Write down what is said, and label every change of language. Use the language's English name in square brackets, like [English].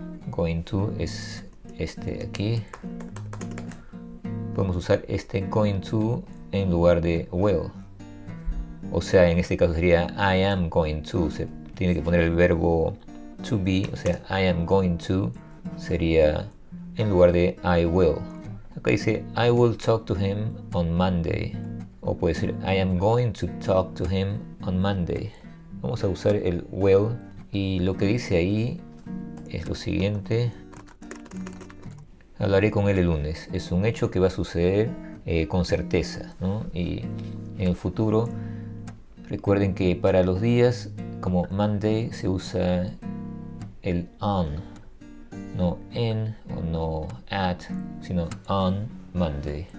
[Spanish] Going to es este aquí. Podemos usar este going to en lugar de will. O sea, en este caso sería [English] I am going to. [Spanish] Se tiene que poner el verbo to be, o sea, I am going to sería en lugar de I will. Acá dice [English] I will talk to him on Monday. [Spanish] O puede decir [English] I am going to talk to him on Monday. [Spanish] Vamos a usar el will y lo que dice ahí es lo siguiente. Hablaré con él el lunes. Es un hecho que va a suceder con certeza, ¿no? Y en el futuro, recuerden que para los días como Monday se usa el on, no en o no at, sino on Monday.